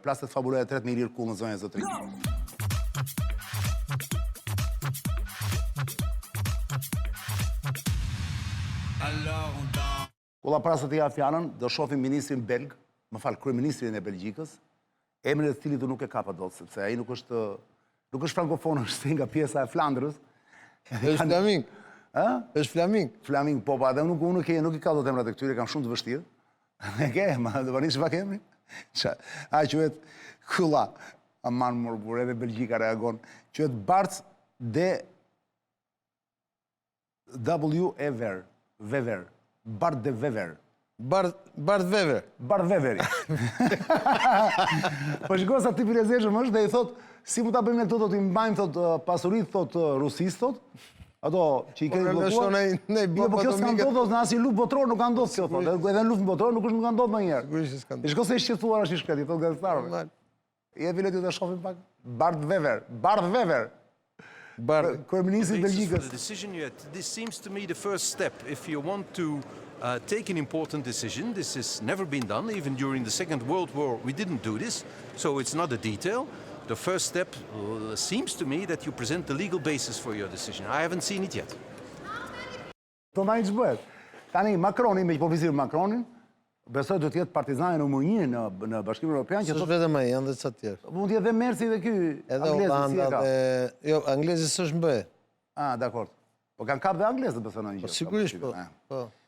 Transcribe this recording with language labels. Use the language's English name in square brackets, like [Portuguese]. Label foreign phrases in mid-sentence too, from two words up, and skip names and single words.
[Albanian] Plastet fabuloja e tretë me Ilir Kull në zonën e zotërisë. Kulla para se të ja fjalën, do shohim ministrin belg, më fal, kryeministrin e Belgjikës, emrin e cilit nuk e kapa dot, sepse ai nuk është frankofon, është nga pjesa e Flandrës. Është flaming. Ë? Është flaming. Flaming, po, pa, dhe nuk i ka dot emrat e këtyre, kam shumë të vështirë. E ke, ma do vanish pak emrin? A quhet Kulla. Aman morbur, edhe Belgjika reagon. Quhet Bart de W. Ever. Wever. Bart de Wever. Bart Wever. Bart Weveri. Po shiko sa tipi lezeshëm është dhe i thot, si mu ta bëjmë ne këto, thot, i mbajmë, thot, pasurit, thot, Rusis, thot, ato që i keni blokuar. Po kjo s'ka ndodhur në asnjë luftë botërore, nuk ka ndodhur kjo, thot. Edhe në luftën botërore nuk ka ndodhur ndonjëherë. I shiko se i shqetësuar është i shkret, i thot gazetarëve. Je vile ty të shohim pak. Bart Wever. Bart Wever. Kryeministri i Belgjikës. [English] This seems to me the first step if you want to take an important decision. This has never been done. Even during the Second World War, we didn't do this. So it's not a detail. The first step seems to me that you present the legal basis for your decision. I haven't seen it yet. [Albanian] To na i ç'bëhet. Tani Macroni, me përfizir Macronin, besoj do të jetë partizani numër 1 në Bashkimin Evropian, që thotë vetëm ai, janë edhe ca të tjerë. Mund të jetë dhe Mersi dhe ky anglezi, si e ka. Jo, anglezi s'është mbë. Ah, dakord. Po kanë kapë dhe anglezët besoj në një gjë. Po sigurisht po. Po.